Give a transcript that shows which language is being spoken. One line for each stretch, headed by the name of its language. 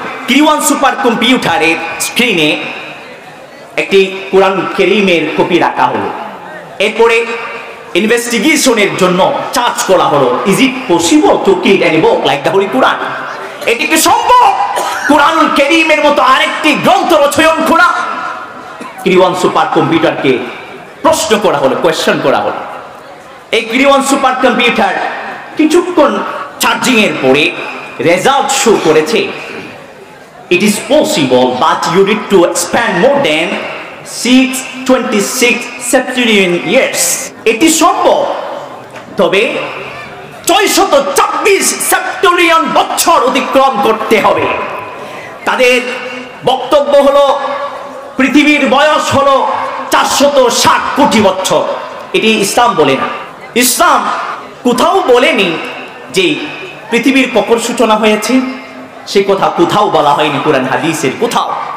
Bangla: Q1 super কম্পিউটারের স্ক্রিনে একটি কোরআন কারীমের কপি রাখা হলো, এরপরে ইনভেস্টিগেশনের জন্য চার্জ করা হলো,
English: Is it possible to kill any book like the holy Quran?
Bangla: এটি কি সম্ভব কোরআনুল কারীমের মতো আরেকটি গ্রন্থ রচয়ন করা? Q1 সুপার কম্পিউটারকে প্রশ্ন করা হলো, কোয়েশ্চেন করা হলো। এই Q1 সুপার কম্পিউটার কিছুক্ষণ চার্জিং এর পরে রেজাল্ট শো করেছে,
English: it is possible but you need to spend more than 626 septillion years.
Bangla: এটি সম্ভব, তবে 624 সেপ্টেলিয়ন বছর অতিক্রম করতে হবে। তাদের বক্তব্য হলো পৃথিবীর বয়স হলো 460 কোটি বছর। এটি ইসলাম বলে না, ইসলাম কোথাও বলেনি যে পৃথিবীর কখন সূচনা হয়েছে, সে কথা কোথাও বলা হয়নি কোরআন হাদিসের কোথাও।